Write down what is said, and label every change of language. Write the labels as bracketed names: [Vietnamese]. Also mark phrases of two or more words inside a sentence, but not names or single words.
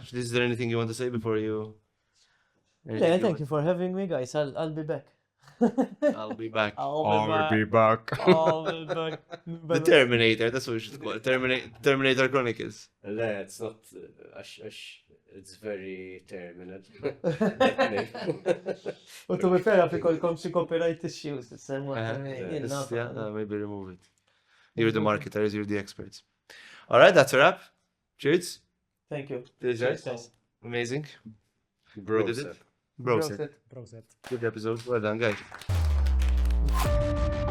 [English] Is there anything you want to say before you? Yeah, thank you for having me, guys. I'll be back. I'll be back. I'll be back. I'll be back. The Terminator, that's what we should call it. Terminator Chronicles. لا, it's not. It's very terminal. [Maltese] U tu bifera fi kolkom xi [English] copyright issues. Maybe remove it. You're the marketers, you're the experts. All right, that's a wrap. Cheers. Thank you. Cheers, Cheers, guys. guys. Amazing. Bro, We did it. Bro, Prosit. Proset. good episode. Well done, guys.